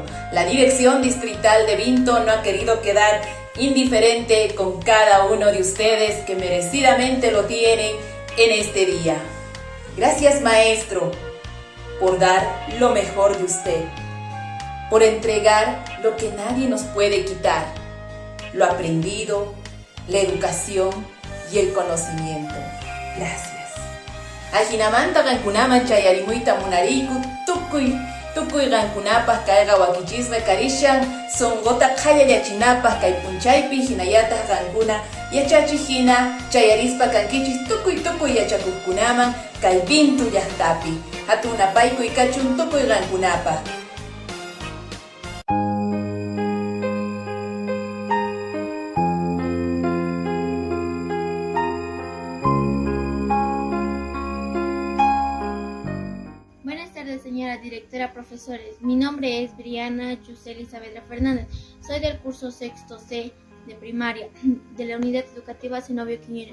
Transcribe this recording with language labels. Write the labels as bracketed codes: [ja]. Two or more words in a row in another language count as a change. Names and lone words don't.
[es] La Dirección Distrital de Vinto no ha querido quedar indiferente con cada uno de ustedes que merecidamente lo tienen en este día. Gracias, maestro, por dar lo mejor de usted, por entregar lo que nadie nos puede quitar, lo aprendido, la educación y el conocimiento. Gracias. [qu] Ajinamanta gankunaman chayarimuita munariku tukuy gankunapas kayqa wakichisqa karishan sonqota qhalla yachinapas kay punchaypi hinallataq gankuna yachachiq hina chayarispa kankichis tukuy yachakuqkunaman kay Vinto llaqtapi hatunapaykuy kachun tukuy gankunapas. [es] Señora directora, profesores, mi nombre es Briana Yuseli Saavedra Fernández, soy del curso sexto C de primaria de la unidad educativa Zenobio Quiñones.